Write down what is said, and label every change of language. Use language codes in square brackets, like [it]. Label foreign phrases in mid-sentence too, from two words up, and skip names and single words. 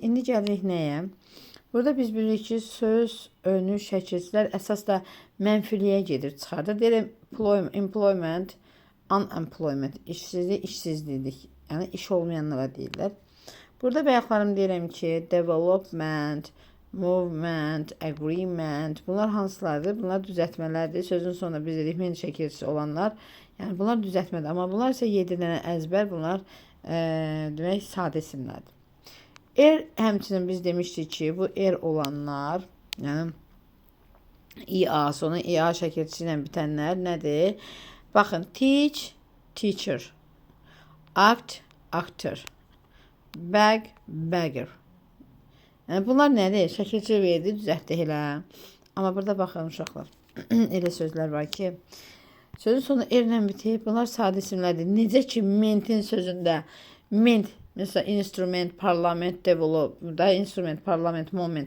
[az] İndi gəlirik nəyə? Burada biz bilirik ki, söz önü şəkilçilər əsas da mənfiliyə gedir, çıxardır. Deyirəm, [en] employment, unemployment, [az] işsizlik, işsizlik. Yəni, iş olmayanlara deyirlər. Burada bayaqlarım deyirəm ki, [en] development, movement, agreement, [az] bunlar hansılardır? Bunlar düzəltmələrdir. Sözün sonunda biz dedik, ment şəkilçisi olanlar. Yəni, bunlar düzəltmədir. Amma bunlar isə 7 dənə əzbər, bunlar demək, sadə isimlərdir. Həmçinin biz demişdik ki, bu olanlar, yəni ia, sonu ia şəkilçisi ilə bitənlər nədir? Baxın, [en] teach, teacher, act, actor, bag, bagger. [az] Yəni, bunlar nədir? Şəkilçi verdi, düzəltdi elə. Amma burada baxın, uşaqlar, elə sözlər var ki, sözün sonu ilə bitib, bunlar sadə isimlərdir. Necə ki, mentin sözündə, ment, mesela instrument, parlament, develop, da instrument, parlament, moment.